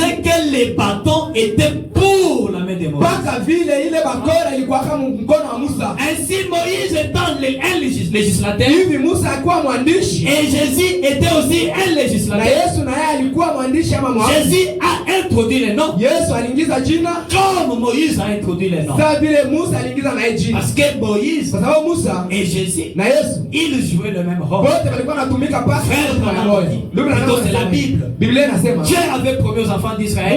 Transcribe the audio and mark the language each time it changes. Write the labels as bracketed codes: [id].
[fr] c'est que les bâtons étaient pour la main de Moïse. [sw] mpaka vile ile bakora ilikuwa kama mkono wa Musa. [fr] Ainsi, Moïse étant un législateur, [sw] Hivi Musa alikuwa mwandishi [fr] et Jésus était aussi un [sw] na [fr] législateur. [sw] Yesu naye alikuwa mwandishi ama mwandishi. [fr] Jésus a introduit les noms [sw] Yesu aliingiza jina [fr] comme Moïse a introduit les noms. [sw] sawa vile Musa aliingiza naye jina, [fr] Parce que Moïse [sw] kwa sababu Musa [fr] et Jésus, [sw] na Yesu [fr] ils jouaient le même rôle. [sw] wote walikuwa wanatumika pasi [fr] Frère Branham [sw] moja. [fr] dit, [sw] Ndio Branham [fr] plutôt c'est la [sw] anasema. [fr] Bible. [sw] Biblia inasema [fr] Dieu avait promis aux enfants d'Israël